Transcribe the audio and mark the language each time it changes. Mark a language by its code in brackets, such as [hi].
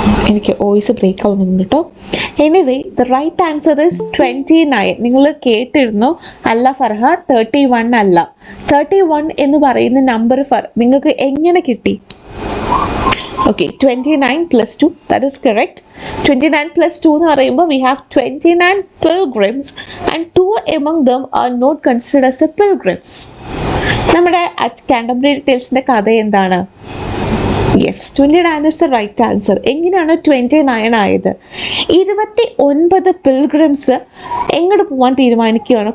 [ml] എനിക്ക് voice break ആവുന്നുണ്ട് കേട്ടോ. [en] Anyway the right answer is 29. [ml] നിങ്ങൾ കേട്ടിരുന്നു അല്ല ഫർഹ, 31 അല്ല. 31 എന്ന് പറയുന്ന നമ്പർ നിങ്ങൾക്ക് എങ്ങനെ കിട്ടി? [en] Okay, 29 plus 2, that is correct. 29 plus 2 [ml] എന്ന് പറയുമ്പോൾ [en] we have 29 pilgrims and 2 among them are not considered as a pilgrims. [ml] നമ്മുടെ കാൻറ്റംബറി ടേൽസിൻ്റെ കഥ എന്താണ്? [en] Yes, 29 is the right answer. [ml] എങ്ങനെയാണ് 29 ആയത്? 29 പിൽഗ്രിംസ് എങ്ങോട്ട് പോകാൻ തീരുമാനിക്കുകയാണ്.